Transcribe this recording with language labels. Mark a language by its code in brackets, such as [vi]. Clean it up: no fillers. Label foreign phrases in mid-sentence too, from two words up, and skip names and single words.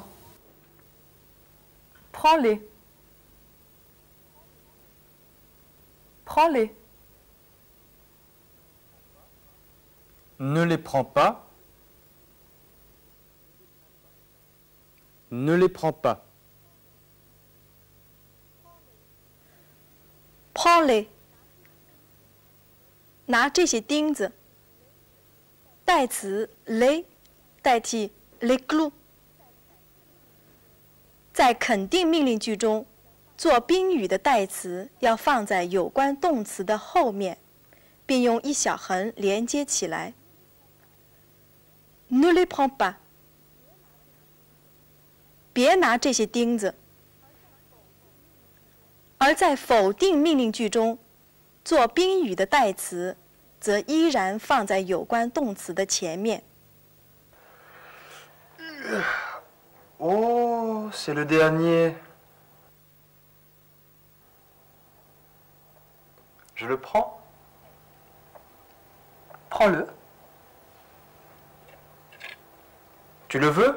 [fr] Prends-les. Prends-les. Ne les prends pas. Ne les prends pas. Prends-les. [zh] 拿这些钉子。代词 les 代替 [fr] les clous。 [zh] 在肯定命令句中，做宾语的代词要放在有关动词的后面，并用一小横连接起来。 [fr] Ne les prends pas。 [zh] 别拿这些钉子。而在否定命令句中，做宾语的代词则依然放在有关动词的前面。 [fr] Oh, c'est le dernier. Je le prends. Prends-le. Tu le veux?